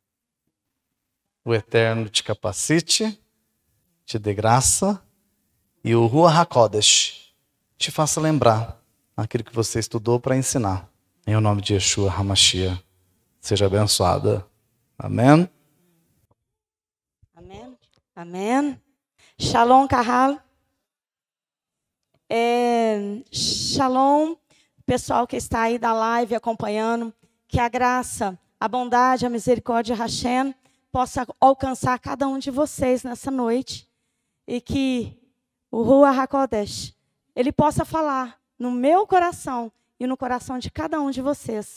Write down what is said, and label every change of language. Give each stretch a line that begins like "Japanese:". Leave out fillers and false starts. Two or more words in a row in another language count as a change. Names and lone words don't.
Portuguese: O Eterno te capacite, te dê graça, e o
Hebrew: רוח הקודש
Portuguese: te faça lembrar aquilo que você estudou para ensinar. Em o nome de
Hebrew: ישוע המשיח.
Portuguese: Seja abençoada. Amém? Amém. Amém.
Hebrew: שלום, קהל.
Portuguese: Shalom, pessoal que está aí da live acompanhando. Que a graça, a bondade, a misericórdia de Hashem possa alcançar cada um de vocês nessa noite. E que o
Hebrew: רוח הקודש,
Portuguese: ele possa falar no meu coração e no coração de cada um de vocês.